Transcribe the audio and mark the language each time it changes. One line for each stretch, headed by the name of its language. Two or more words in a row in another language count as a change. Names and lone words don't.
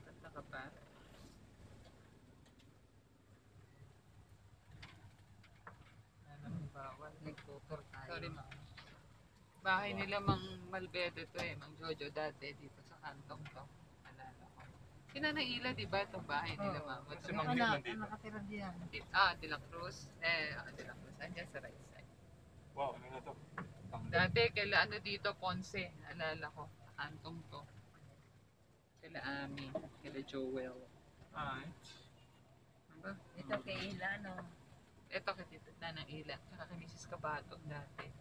Filipino: Kanta ka pa? Ano, bawal. Nagtutor tayo. Sorry, ma. Bahay nila Mang Malvete to eh, Mang Jojo dati dito sa kantong to. Alala ko. Sinanaila, di ba itong bahay nila, Oo. mama? Si Mang Gil nandito. Nakatira diyan. De la Cruz. De la Cruz. Andyan sa
English: right side.
Filipino: Wow, ano na to? Dati, kaila ano dito, Ponce. Alala ko. Kantong to. Kaila Ami. Kaila Joel. Alright. Diba? Ito kay Ila, no? Ito kay Tito Nanang Ila. Tsaka kay Mrs. Cabato dati.